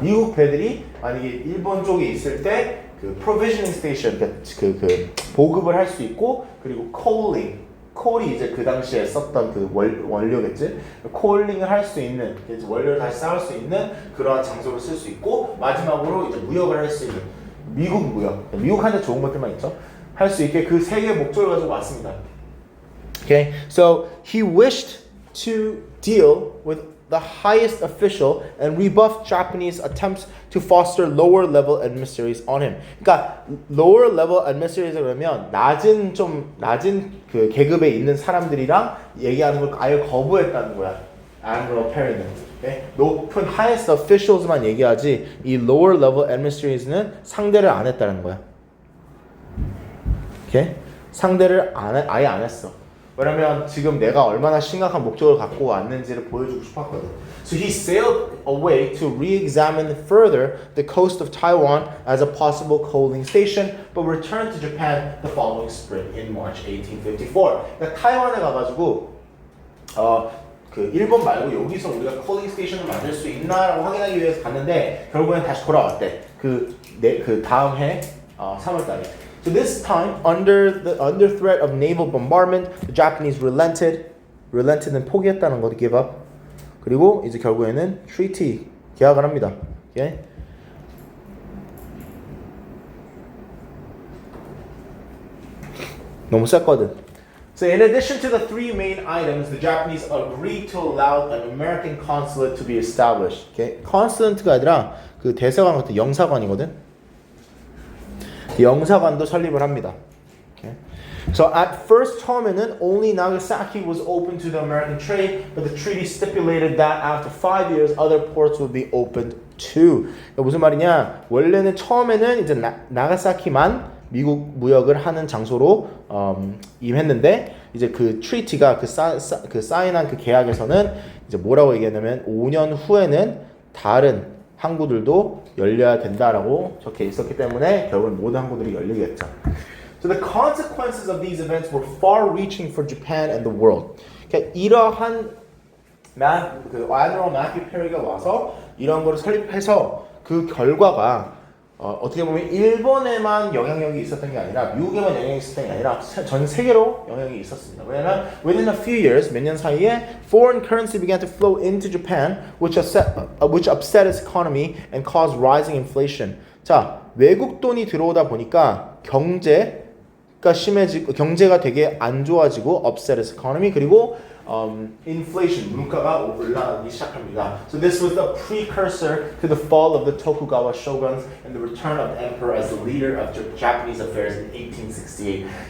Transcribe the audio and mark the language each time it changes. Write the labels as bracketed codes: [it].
[ko] 미국 배들이 만약에 일본 쪽에 있을 때 그 provisioning station 그 보급을 할 수 있고 그리고 coal이 이제 그 당시에 썼던 그 원료겠지. coaling을 할 수 있는 원료를 다시 쌓을 수 있는 그러한 장소를 쓸 수 있고 마지막으로 이제 무역을 할 수 있는 미국한테 좋은 것들만 있죠. 할 수 있게 그 3개의 목적을 가지고 왔습니다. [en] Okay, so he wished to deal with the highest official and rebuff Japanese attempts to foster lower level administrators on him. [ko] 그러니까 [en] lower level administrators [ko] 그러면 낮은 그 계급에 있는 사람들이랑 얘기하는 걸 아예 거부했다는 거야. Admiral Perry는. Okay? 높은 highest officials만 얘기하지 이 lower level administrators는 상대를 안 했다는 거야. Okay? 상대를 아예 안 했어. 왜냐면 지금 내가 얼마나 심각한 목적을 갖고 왔는지를 보여주고 싶었거든. [en] So he sailed away to re-examine further the coast of Taiwan as a possible coaling station, but returned to Japan the following spring in March 1854. [ko] 그러니까 타이완에 가가지고 그 일본 말고 여기서 우리가 coaling station을 만들 수 있나라고 확인하기 위해서 갔는데 결국엔 다시 돌아왔대. 그 다음 해 3월달에. [en] So this time, under threat of naval bombardment, the Japanese relented는 [ko] 포기했다는 거, [en] give up. [ko] 그리고 이제 결국에는 treaty 계약을 합니다. [en] Okay? [ko] 너무 셌거든. [en] So in addition to the 3 main items, the Japanese agreed to allow an American consulate to be established. Okay? [ko] consulate가 아니라 그 대사관 같은 영사관이거든. 영사관도 설립을 합니다. [en] Okay. So at first [ko] 처음에는 [en] only Nagasaki was open to the American trade, but the treaty stipulated that after 5 years other ports would be opened too. [ko] 무슨 말이냐? 원래는 처음에는 이제 나가사키만 미국 무역을 하는 장소로 임했는데 이제 그 트리티가 그 사인한 그 계약에서는 이제 뭐라고 얘기했냐면 5년 후에는 다른 항구들도 열려야 된다라고 적혀 있었기 때문에 결국은 모든 항구들이 열리겠죠. [en] So the consequences of these events were far-reaching for Japan and the world. [ko] 그러니까 이러한 Admiral Matthew Perry가 와서 이런 거를 설립해서 그 결과가 어떻게 보면 일본에만 영향력이 있었던 게 아니라 미국에만 영향이 있었던 게 아니라 전 세계로 영향이 있었습니다. 왜냐하면 [en] within a few years, [ko] 몇 년 사이에 [en] foreign currency began to flow into Japan, which upset its economy and caused rising inflation. [ko] 자, 외국 돈이 들어오다 보니까 경제가 심해지고 경제가 되게 안 좋아지고 [en] upset its economy [ko] 그리고 inflation, 물가가 올라가기 시작합니다. [en] So this was the precursor to the fall of the Tokugawa shoguns and the return of the emperor as the leader of Japanese affairs in 1868.